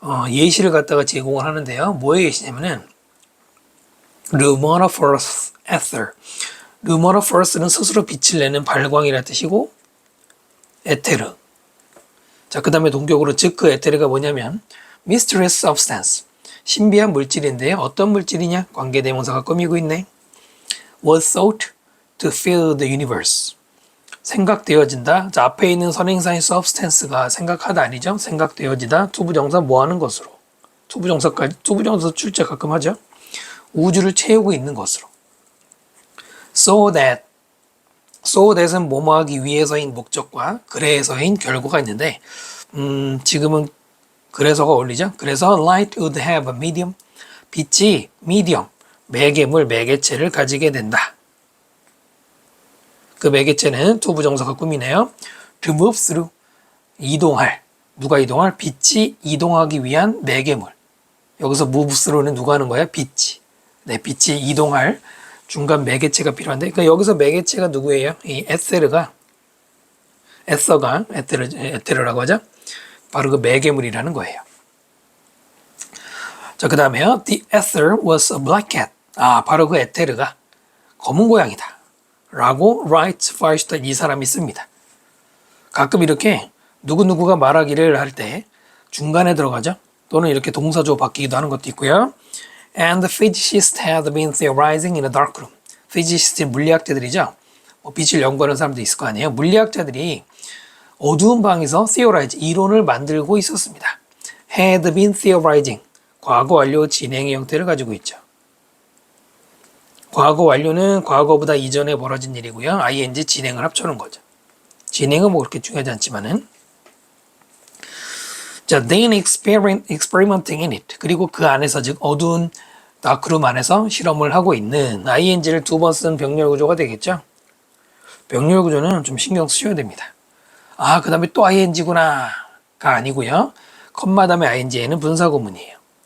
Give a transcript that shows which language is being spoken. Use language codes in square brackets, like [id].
[ko] 예시를 갖다가 제공을 하는데요. 뭐의 예시냐면은 luminiferous ether. luminiferous는 스스로 빛을 내는 발광이라는 뜻이고 에테르. 자, 그 다음에 동격으로 즉 그 에테르가 뭐냐면 [en] mysterious substance. [ko] 신비한 물질인데요. 어떤 물질이냐? 관계대명사가 꾸미고 있네. [en] was thought to fill the universe. [ko] 생각되어진다. 자, 앞에 있는 선행사인 substance가 생각하다 아니죠? 생각되어지다. 투부정사 뭐 하는 것으로. 투부정사 출제 가끔 하죠. 우주를 채우고 있는 것으로. so that은 뭐뭐 하기 위해서인 목적과 그래서인 결과가 있는데 지금은 그래서가 어울리죠. 그래서 [en] light would have a medium. [ko] 빛이 medium, 매개물, 매개체를 가지게 된다. 그 매개체는 투부정사가 꾸미네요. [en] to move through, [ko] 이동할. 누가 이동할? 빛이 이동하기 위한 매개물. 여기서 move through는 누가 하는 거야? 빛이. 네, 빛이 이동할 중간 매개체가 필요한데, 그러니까 여기서 매개체가 누구예요? 이 에테르가 에테르라고 하죠. 바로 그 매개물이라는 거예요. 자, 그 다음에요. [en] The ether was a black cat. [ko] 바로 그 에테르가 검은 고양이다. 라고 writes 파이슈탄 이 사람이 씁니다. 가끔 이렇게 누구누구가 말하기를 할 때 중간에 들어가죠. 또는 이렇게 동사조 바뀌기도 하는 것도 있고요. [en] And the physicists had been theorizing in a dark room. [ko] physicists 물리학자들이죠. 빛을 연구하는 사람도 있을 거 아니에요. 물리학자들이 어두운 방에서 theorize, 이론을 만들고 있었습니다. [en] had been theorizing, [ko] 과거 완료 진행의 형태를 가지고 있죠. 과거 완료는 과거보다 이전에 벌어진 일이고요. ing 진행을 합쳐놓은 거죠. 진행은 뭐 그렇게 중요하지 않지만은. 자, [en] then experimenting in it. [ko] 그리고 그 안에서, 즉 어두운 다크룸 안에서 실험을 하고 있는 ing를 두 번 쓴 병렬 구조가 되겠죠. 병렬 구조는 좀 신경 쓰셔야 됩니다. 그 다음에 또 ing구나가 아니고요. 컴마 다음에 ing에는 분사 구문이에요.